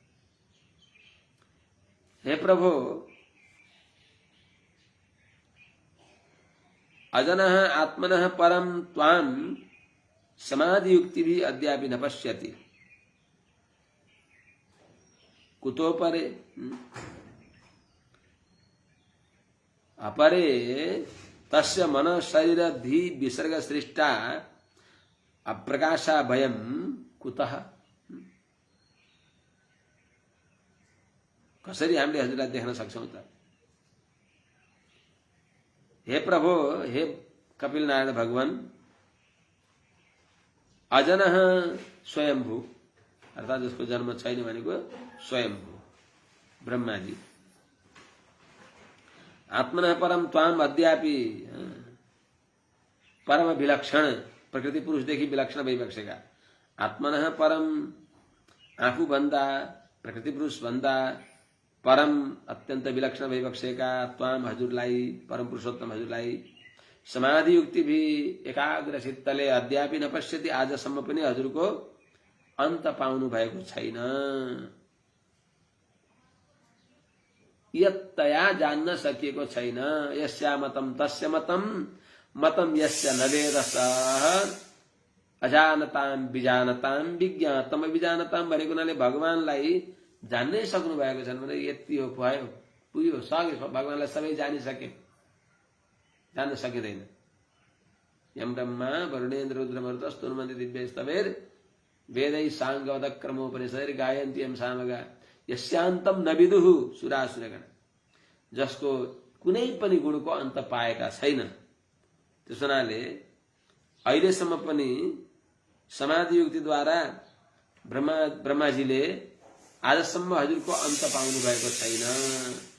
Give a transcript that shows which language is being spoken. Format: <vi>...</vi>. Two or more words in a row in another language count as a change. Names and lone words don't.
<sa>हे प्रभु, अजनः आत्मनः परं त्वां समाधि युक्ति भी अद्यापि न पश्यति कुतो परे अपरे तस्य मन शरीर धी विसर्ग सृष्टा अप्रकाशा भयं कुतः</sa> <ne>कसरी हामीले हजुरलाई देख्न सक्छौं त हे प्रभु हे कपिल नारायण भगवान अजनः स्वयंभू अर्थात जसको जन्म छैन भनेको स्वयंभू ब्रह्मा जी</ne> <sa>आत्मनः परम त्वाम अद्यापि</sa> <ne>परम विलक्षण प्रकृति पुरुषदेखि विलक्षण भइबसेका</ne> <sa>आत्मनः परम</sa> <ne>आफू भन्दा प्रकृति पुरुष भन्दा परम अत्यन्त विलक्षण भइबसेका त्वाम हजुरलाई परम पुरुषोत्तम हजुरलाई</ne> <sa>समाधि युक्ति भी</sa> <ne>एकाग्र चित्तले</ne> <sa>अद्यापि न पश्यति</sa> <ne>आजसम्म पनि हजुरको अन्त पाउनु भएको छैन</ne> <sa>यत्तया</sa> <ne>जान्न सकिएको छैन</ne> <sa>यस्या मतम तस्य मतम मतम यस्य न वेदसः अजानताम विजानताम विज्ञातम विजानताम भनेको</sa> <ne>हुनाले भगवानलाई जान्नै सक्नु भएको छैन भने यति हो भयो पुग्यो सक्यो भगवानलाई सबै जानिसके जान्न सकिँदैन</ne> <sa>यम ब्रह्मा वरुणेन्द्र रुद्र मरुतस्तुन्वन्ति दिव्यस्तवेर वेदै साङ्गवद क्रमोपनिषदैर गायन्ति यम सामगा यस्यान्तम न विदुः सुरासुरगण</sa> <ne>जसको कुनै पनि गुणको अन्त पाएका छैन त्यसो हुनाले अहिलेसम्म पनि समाधि युक्तिद्वारा ब्रह्माजीले आजसम्म हजुरको अन्त पाउनु भएको छैन</ne>